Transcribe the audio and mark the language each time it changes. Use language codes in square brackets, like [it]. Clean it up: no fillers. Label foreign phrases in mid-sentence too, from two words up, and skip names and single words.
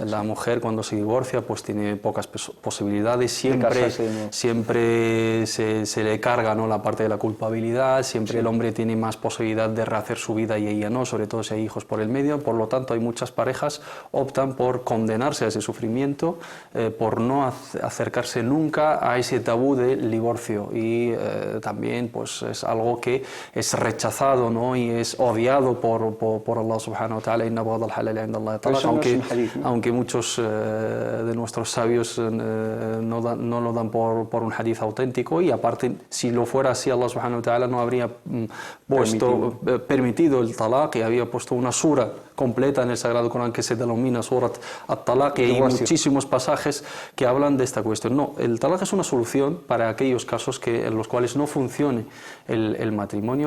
[es] La mujer cuando se divorcia pues tiene pocas posibilidades, siempre se le carga, ¿no?, la parte de la culpabilidad, siempre el hombre tiene más posibilidad de rehacer su vida y ella no, sobre todo si hay hijos por el medio. Por lo tanto, hay muchas parejas optan por condenarse a ese sufrimiento, por no acercarse nunca a ese tabú del divorcio, y también pues es algo que es rechazado, ¿no?, y es odiado por [ar] الله سبحانه وتعالى. إن أبغض الحلال عند الله الطلاق, [es] aunque muchos de nuestros sabios no lo dan por un hadith auténtico, y aparte, si lo fuera así, [ar] الله سبحانه وتعالى [es] no habría permitido el talaq, y había puesto una sura completa en el Sagrado Corán que se denomina Surat al-Talaq, y hay muchísimos pasajes que hablan de esta cuestión. No, el talaq es una solución para aquellos casos en los cuales no funcione el matrimonio.